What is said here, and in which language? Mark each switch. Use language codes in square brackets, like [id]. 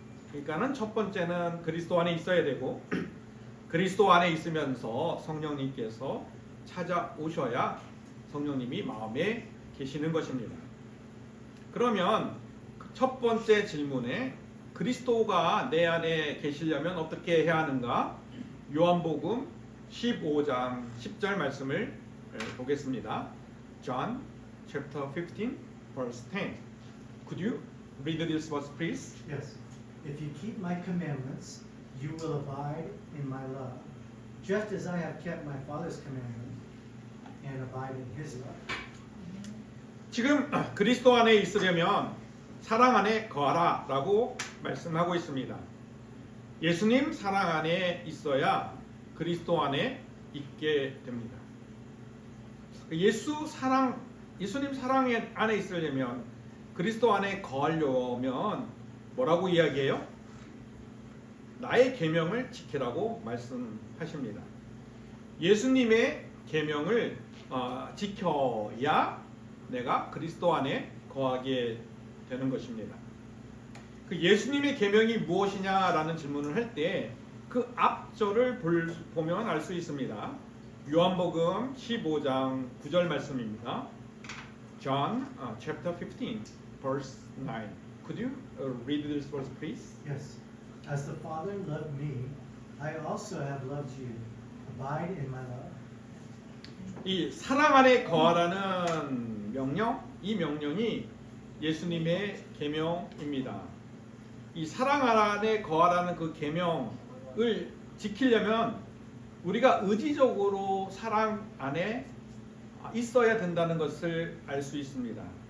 [ko] 그러니까는 첫 번째는 그리스도 안에 있어야 되고 그리스도 안에 있으면서 성령님께서 찾아오셔야 성령님이 마음에 계시는 것입니다. 그러면 첫 번째 질문에 그리스도가 내 안에 계시려면 어떻게 해야 하는가? 요한복음 15장 10절 말씀을 보겠습니다. [en] John chapter 15 verse 10. Could you read this verse please? Yes. If you keep my commandments, you will abide in my love, just as I have kept my Father's commandment and abide in his love. [ko] 지금 그리스도 안에 있으려면 사랑 안에 거하라 라고 말씀하고 있습니다. 예수님 사랑 안에 있어야 그리스도 안에 있게 됩니다. 예수님 사랑 안에 있으려면 그리스도 안에 거하려면 뭐라고 이야기해요? 나의 계명을 지키라고 말씀하십니다. 예수님의 계명을 지켜야 내가 그리스도 안에 거하게 되는 것입니다. 그 예수님의 계명이 무엇이냐라는 질문을 할 때 그 앞절을 보면 알 수 있습니다. 요한복음 15장 9절 말씀입니다. [en] John chapter 15 verse 9. Could you read this verse please? Yes. As the Father loved me, I also have loved you. Abide in my love. [ko] 이 사랑 안에 거하라는 명령, 이 명령이 예수님의 계명입니다. 이 사랑 안에 거하라는 그 계명을 지키려면 우리가 의지적으로 사랑 안에 있어야 된다는 것을 알 수 있습니다.